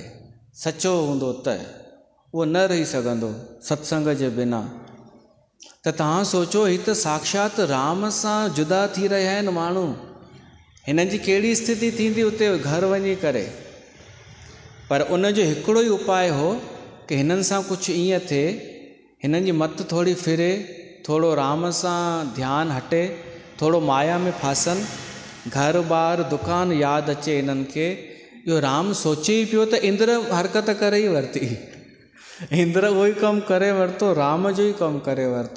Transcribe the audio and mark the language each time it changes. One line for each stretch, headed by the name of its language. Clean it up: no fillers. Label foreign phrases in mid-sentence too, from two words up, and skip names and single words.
Sindhi: सचो हूंदो त उहो न रही सघंदो सत्संग जे बिना। त तव्हां सोचो, ही त साक्षात राम सां जुदा थी रहिया आहिनि माण्हू। हिननि जी कहिड़ी स्थिति थींदी उते घर वञी करे। पर उनजो हिकिड़ो ई उपाय हो कि हिननि सां कुझु ईअं थिए, हिननि जी मत थोरी फिरे, थोरो राम सां ध्यानु हटे, थोरो माया में फासनि, घर ॿार दुकान यादि अचे हिननि खे। इहो राम सोचे ई पियो त इंद्र हरकत करे ई वरिती, इंद्र उहो ई कमु करे वरितो, राम जो ई कमु करे वरितो।